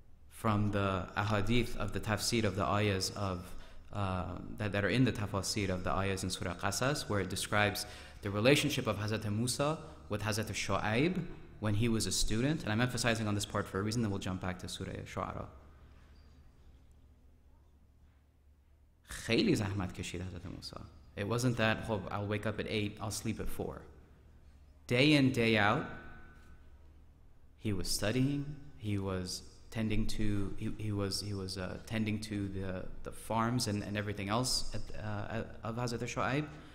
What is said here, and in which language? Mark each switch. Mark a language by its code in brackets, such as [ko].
[en] From the ahadith of the tafsir of the ayahs of that are in the tafsir of the ayahs in Surah Qasas, where it describes the relationship of Hazrat Musa with Hazrat Shu'aib when he was a student. And I'm emphasizing on this part for a reason, then we'll jump back to Surah Shu'ara. [fa] خیلی زحمت کشید Hazrat Musa. [en] It wasn't that, oh, I'll wake up at 8, I'll sleep at 4. Day in, day out, he was studying, he was tending to tending to the farms and everything else of Hazrat Shu'aib.